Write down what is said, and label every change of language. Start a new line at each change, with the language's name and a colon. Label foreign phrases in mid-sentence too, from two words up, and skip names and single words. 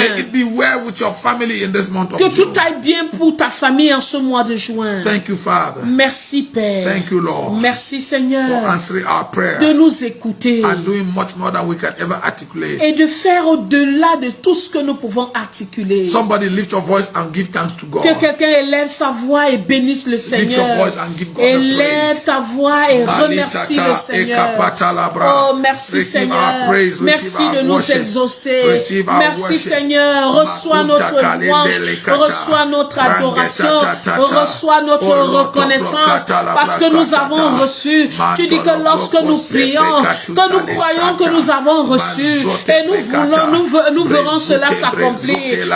English: May it be well with your family in this month of
French: Que tout
English: June.
French: aille bien pour ta famille en ce mois de juin.
English: Thank you, Father.
French: Merci Père.
English: Thank you, Lord,
French: Merci
English: for
French: Seigneur
English: answering our prayer
French: de nous écouter
English: and doing much more than we can ever articulate.
French: et de faire au-delà de tout ce que nous pouvons articuler.
English: Somebody lift your voice and give thanks to God.
French: Que quelqu'un élève sa voix et bénisse le
English: Lift your
French: Seigneur.
English: voice and give God the
French: Élève
English: praise.
French: ta voix et remercie le Seigneur. Oh, merci
English: Receive
French: Seigneur.
English: our praise,
French: Merci
English: receive
French: de
English: our
French: nous
English: worship.
French: exaucer.
English: Receive our
French: Merci
English: worship.
French: Seigneur. Reçois notre louange. Reçois notre adoration. Reçois notre reconnaissance parce que nous avons reçu. Tu dis que lorsque nous prions, que nous croyons que nous avons reçu et nous verrons cela s'accomplir.